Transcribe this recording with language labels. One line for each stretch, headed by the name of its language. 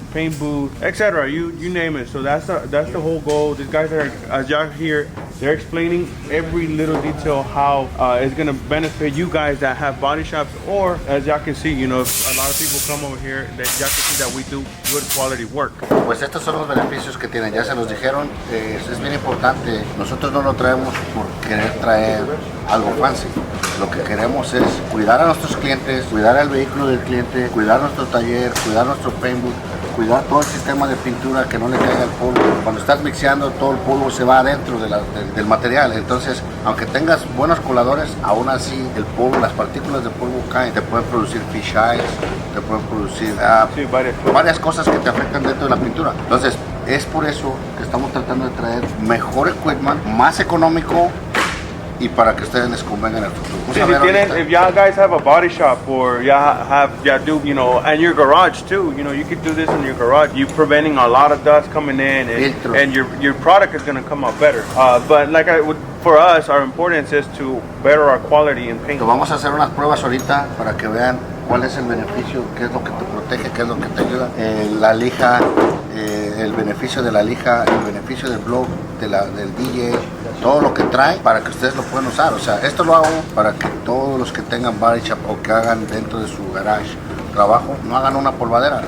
English: paint booth, etc. You name it. So that's the whole goal. These guys are, as y'all hear, they're explaining every little detail how it's gonna benefit you guys that have body shops, or as y'all can see, you know, if a lot of people come over here, that y'all can see that we do good quality work.
Spanish: Pues estos son los beneficios que tienen, ya se los dijeron, es bien importante, nosotros no lo traemos por querer traer algo fancy, lo que queremos es cuidar a nuestros clientes, cuidar el vehículo del cliente, cuidar nuestro taller, cuidar nuestro paint booth, cuidar todo el sistema de pintura, que no le caiga el polvo. Cuando estás mixeando, todo el polvo se va adentro del material, entonces aunque tengas buenos coladores, aún así el polvo, las partículas de polvo caen, te pueden producir fish eyes, te pueden producir varias cosas que te afectan dentro de la pintura. Entonces es por eso que estamos tratando de traer mejor equipment, más económico, y para que ustedes les convenga en el futuro.
English: If y'all guys have a body shop, or y'all do, you know, and your garage too, you know, you could do this in your garage. You're preventing a lot of dust coming in, and your product is going to come out better. But like for us, our importance is to better our quality in paint.
Spanish: Vamos a hacer unas pruebas ahorita para que vean cuál es el beneficio, qué es lo que te protege, qué es lo que te ayuda. La lija, el beneficio de la lija, el beneficio del blog, del DJ, todo lo que trae para que ustedes lo puedan usar. O sea, esto lo hago para que todos los que tengan body shop o que hagan dentro de su garage trabajo, no hagan una polvadera.